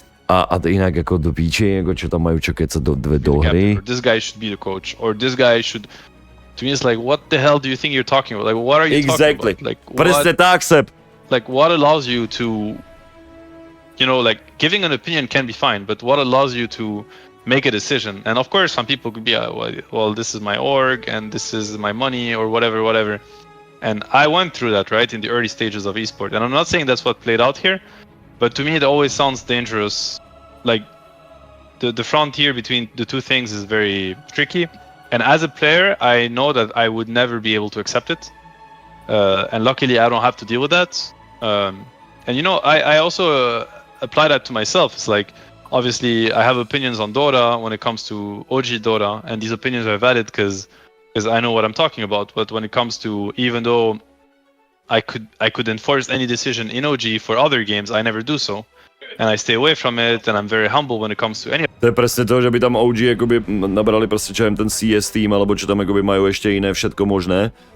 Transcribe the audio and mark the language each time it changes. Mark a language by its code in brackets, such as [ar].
[cs] A jinak jako do píči, jako čo tam mají čekat do hry. [en] This guy should be the coach, or this guy should... To me it's like, what the hell do you think you're talking about? Like, what are you talking about? Like, [sk] Presne tak, Seb. [en] Like, what allows you to... You know, like, giving an opinion can be fine, but what allows you to make a decision? And of course, some people could be, well, this is my org, and this is my money, or whatever. And I went through that, right, in the early stages of esport. And I'm not saying that's what played out here, but to me it always sounds dangerous. Like, the frontier between the two things is very tricky. And as a player, I know that I would never be able to accept it. And luckily, I don't have to deal with that. And you know, I also apply that to myself. It's like, obviously, I have opinions on Dota when it comes to OG Dota, and these opinions are valid because I know what I'm talking about. But when it comes to, even though I could enforce any decision in OG for other games, I never do so. And I stay away from it, and I'm very humble when it comes to any. [sk] To je presne to, že by tam OG jakoby nabrali prostě čo ten CS tým, alebo čo tam jakoby majú ešte iné všetko možné.